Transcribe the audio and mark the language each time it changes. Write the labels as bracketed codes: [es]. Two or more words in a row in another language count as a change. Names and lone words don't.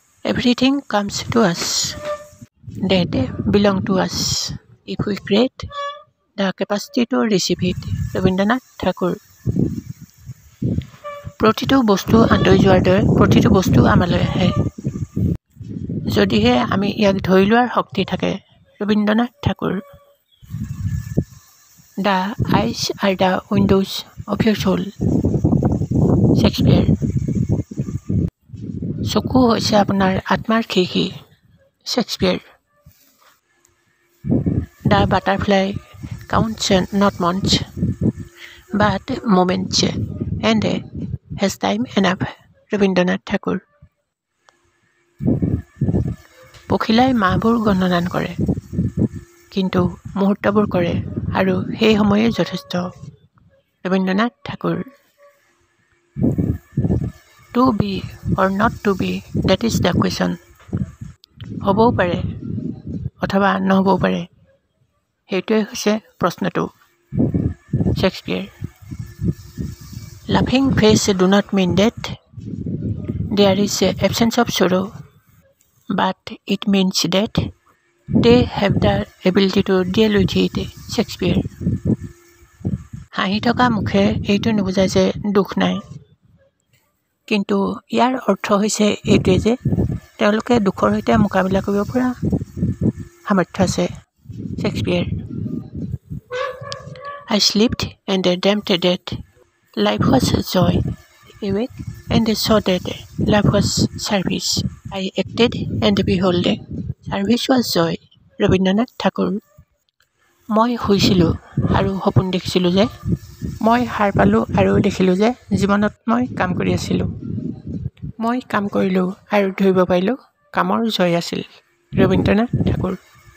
[en] Everything comes to us that belong to us if we create the capacity to receive it. [as] ৰবীন্দ্ৰনাথ ঠাকুৰ। প্ৰতিটো বস্তু আঁতৰি যোৱাৰ দৰে প্ৰতিটো বস্তু আমালৈ আহে যদিহে আমি ইয়াক ধৰি লোৱাৰ শক্তি থাকে। ৰবীন্দ্ৰনাথ ঠাকুৰ। [en] The eyes are the windows of your soul. [as] শেক্সপিয়াৰ। চকু হৈছে আপোনাৰ আত্মাৰ খিৰিকী। শেক্সপিয়াৰ। [en] The butterfly counts not months but moments and has time enough. [as] ৰবীন্দ্ৰনাথ ঠাকুৰ। পখিলাই মাহবোৰ গণনা নকৰে কিন্তু মুহূৰ্তবোৰ কৰে আৰু সেই সময়ে যথেষ্ট। ৰবীন্দ্ৰনাথ ঠাকুৰ। [en] To be or not to be, that is the question. [as] হ'বও পাৰে অথবা নহ'বও পাৰে সেইটোৱে হৈছে প্ৰশ্নটো। শেক্সপিয়াৰ। [en] Laughing face do not mean that there is absence of sorrow, but it means that they have the ability to deal with it. [as] শেক্সপিয়াৰ। হাঁহি থকা মুখে এইটো নুবুজায় যে দুখ নাই, কিন্তু ইয়াৰ অৰ্থ হৈছে এইটোৱে যে তেওঁলোকে দুখৰ সৈতে মোকাবিলা কৰিব পৰা সামৰ্থ্য আছে। শেক্সপিয়াৰ। [en] I slept and dreamt that life was joy. Awake and saw that life was service. I acted and behold, service was joy. [as] ৰবীন্দ্ৰনাথ ঠাকুৰ। মই শুইছিলোঁ আৰু সপোন দেখিছিলোঁ যে মই সাৰ পালোঁ আৰু দেখিলোঁ যে জীৱনত মই কাম কৰি আছিলোঁ। মই কাম কৰিলোঁ আৰু ধৰিব পাৰিলোঁ কামৰ জয় আছিল। ৰবীন্দ্ৰনাথ ঠাকুৰ।